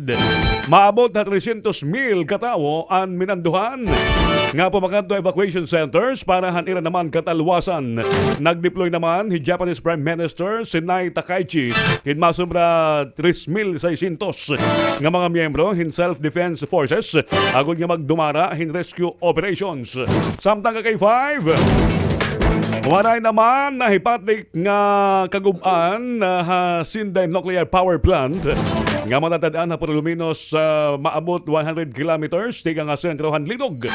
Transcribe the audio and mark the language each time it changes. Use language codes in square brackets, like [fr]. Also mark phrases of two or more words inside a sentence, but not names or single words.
[war] Maabot na 300,000 katawo ang minanduhan. Nga pumakanto [en] evacuation centers [war] para han ira naman katalwasan. Nagdeploy naman si [en] Japanese Prime Minister [war] Sinai Takaichi kin masobra 3,600 nga mga miyembro hin [en] self-defense forces [war] agud nga magdumara hin [en] rescue operations. [war] Samtang KA-K5 waray naman na hipatik nga kagubaan ha Sinday Nuclear Power Plant nga matatadaan na Puluminos maabot 100 kilometers tiga nga sentrohan linog.